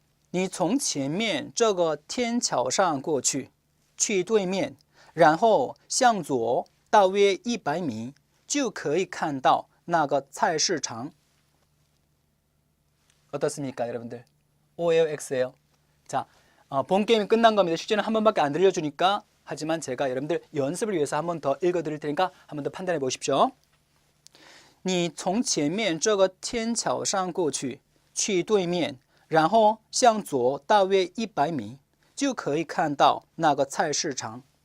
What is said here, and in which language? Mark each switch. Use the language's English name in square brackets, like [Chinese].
[Chinese] 你从前面这个天桥上过去，去对面，然后向左大约100米，就可以看到那个菜市场. [Korean] 어떻습니까, 여러분들? O예요, X예요? 자, 본 게임이 끝난 겁니다. 실제는 한 번밖에 안 들려주니까. 하지만 제가 여러분들 연습을 위해서 한 번 더 읽어드릴 테니까 한 번 더 판단해 보십시오. [Chinese] 你从前面这个天桥上过去，去对面，然后向左大约100米，就可以看到那个菜市场.